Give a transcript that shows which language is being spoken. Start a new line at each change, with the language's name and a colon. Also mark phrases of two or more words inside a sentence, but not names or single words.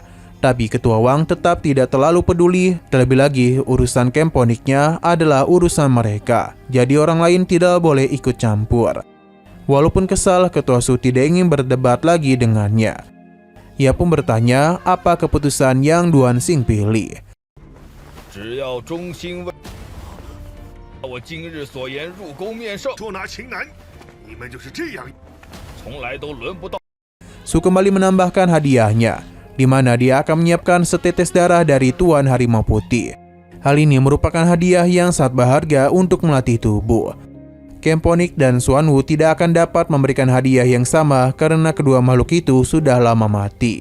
Indonesian: Tapi Ketua Wang tetap tidak terlalu peduli, terlebih lagi urusan Kemponiknya adalah urusan mereka. Jadi orang lain tidak boleh ikut campur. Walaupun kesal, Ketua Su tidak ingin berdebat lagi dengannya. Ia pun bertanya apa keputusan yang Duan Xing pilih.
Chinese: 只要忠心为我今日所言入宫面圣，捉拿秦南，你们就是这样。从来都轮不到。
Indonesian: Su kembali menambahkan hadiahnya, di mana dia akan menyiapkan setetes darah dari Tuan Harimau Putih. Hal ini merupakan hadiah yang sangat berharga untuk melatih tubuh. Kemponik dan Xuan Wu tidak akan dapat memberikan hadiah yang sama karena kedua makhluk itu sudah lama mati.